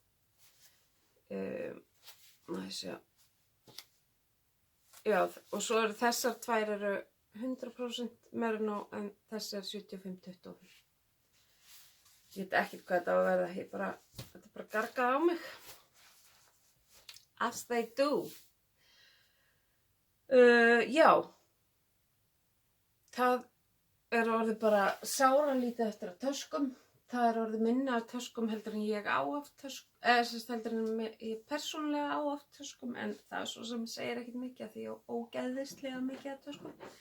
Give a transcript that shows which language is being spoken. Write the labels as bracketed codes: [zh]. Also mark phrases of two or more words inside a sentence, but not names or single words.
[is] Já, og svo eru þessar tvær eru 100% merino en þessi er 75-25. Ég veit ekkert hvað þetta á að verða, þetta bara gargaði á mig. [en] As they do. [is] Já, það er orðið bara sáralítið eftir að töskum. Það er orðið minna af töskum heldur en ég á af töskum, heldur en ég persónulega á af töskum, en það er svo sem segir ekkert mikið að því ég á ógeðislega mikið af töskum.